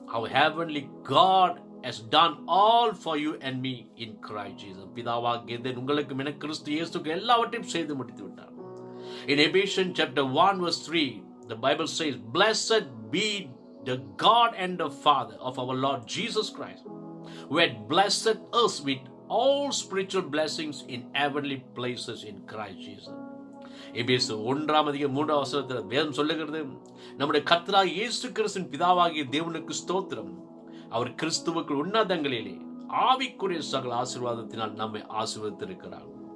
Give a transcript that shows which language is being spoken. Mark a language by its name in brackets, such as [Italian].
[English] Our heavenly God has done all for you and me in Christ Jesus. [Tamil] பிதாவாகிய தேவன் உங்களுக்கு என கிறிஸ்து இயேசுவுக்கு எல்லாவற்றையும் செய்து முடித்து விட்டார். [English] In Ephesians chapter 1 verse 3, the Bible says, blessed be the God and the Father of our Lord Jesus Christ, who had blessed us with all spiritual blessings in heavenly places in Christ Jesus. [Tamil] எபேசு 1 அதிகாரம் 3 வசனத்தில் வேதம் சொல்லுகிறது, நம்முடைய கர்த்தராகிய இயேசு கிறிஸ்துவின் பிதாவாகிய தேவனுக்கு ஸ்தோத்திரம், அவர் கிறிஸ்துவுக்கு உன்னதங்களிலே ஆவிக்குரிய சகல ஆசீர்வாதத்தினால் நம்மை ஆசீர்வதித்திருக்கிறார்.